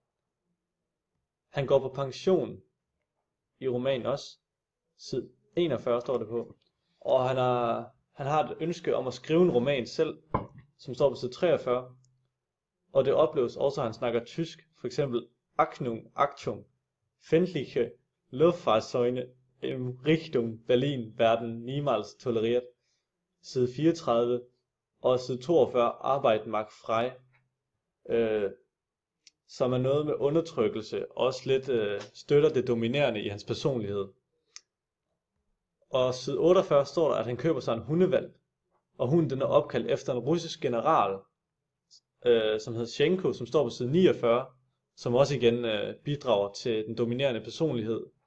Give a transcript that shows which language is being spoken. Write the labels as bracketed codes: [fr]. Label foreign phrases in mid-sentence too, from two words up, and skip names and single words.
[da] Han går på pension i romanen også, side 41 står det på, og han har et ønske om at skrive en roman selv, som står på side 43, og det opleves også, at han snakker tysk, for eksempel [de] Achtung, fändliche Luftfahrzeuge im Richtung Berlin werden niemals toleriert, [da] side 34, og side 42, [de] Arbeit macht frei, [da] som er noget med undertrykkelse, og også lidt støtter det dominerende i hans personlighed. Og side 48 står der, at han køber sig en hundevalp, og hunden den er opkaldt efter en russisk general, som hedder Schenko, som står på side 49, som også igen bidrager til den dominerende personlighed.